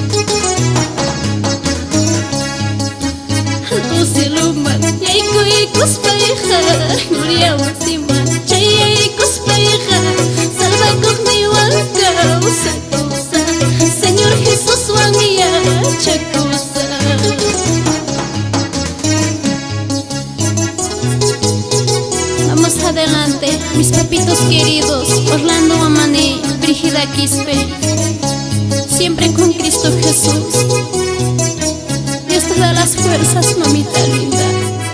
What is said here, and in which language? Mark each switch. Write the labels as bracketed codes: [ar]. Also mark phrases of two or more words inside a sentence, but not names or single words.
[qu] Alto cieluma yaykuy kuspayha Gloria wasima chayay kuspayha Salvakuq niwanka usakusa Señor Jesús wanyachakusa. [es] Vamos adelante, mis papitos queridos, Orlando Amani, Brígida Quispe, siempre con Cristo Jesús. Dios te da las fuerzas, mamita linda.